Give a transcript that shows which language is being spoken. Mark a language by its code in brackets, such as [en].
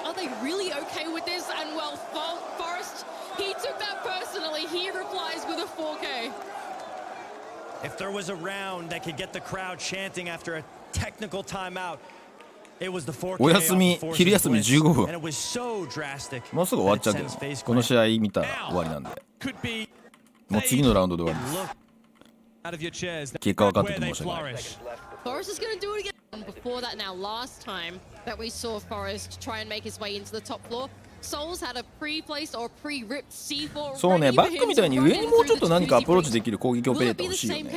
[en] Are they really okay with this? And well, Forrest, he took that personally. He replies with a 4K. If there was a round that could get the crowd chanting after a technical timeout, it was the 4K. [ja] お休み昼休み15分。 [en] And it was so drastic. [ja] もうすぐ終わっちゃうけど、この試合見たら終わりなんで。もう次のラウンドで終わりです。結果分かってて申し訳ない。 [en] Forrest is going to do it again. Before that now, last time that we saw Forrest try and make his way into the top floor, Souls had a pre-placed or pre-ripped C4. [ja] そうね、バックみたいに上にもうちょっと何かアプローチできる攻撃オペレーター欲しいよね。